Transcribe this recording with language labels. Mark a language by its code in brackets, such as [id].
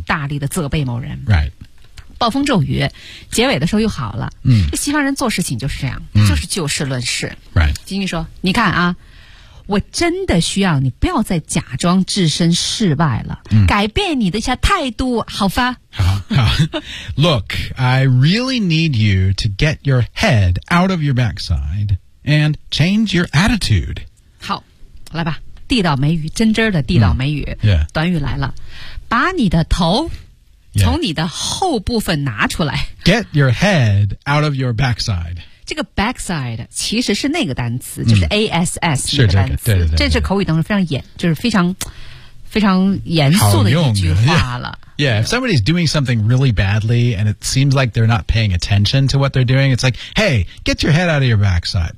[zh] 大力的责备某人。 [en] Right. [zh] 暴风骤雨结尾的时候又好了、嗯、西方人做事情就是这样、就是就事论事、 [en] right. [zh] 经济说你看啊我真的需要你不要再假装置身事外了、改变你的一下态度好吧 [en] 好 Look, I really need you to get your head out of your backside and change your attitude [zh] 好来吧地道美语真真的地道美语、短语来了把你的头 [en] Yeah. [zh] 从你的后部分拿出来 [en] Get your head out of your backside. [zh] 这个 backside 其实是那个单词，就是 ass 那个单词。是这个，对。这是口语当中非常严，就是非常非常严肃的一句话了。 [en] Yeah, if somebody's doing something really badly and it seems like they're not paying attention to what they're doing, it's like, hey, get your head out of your backside.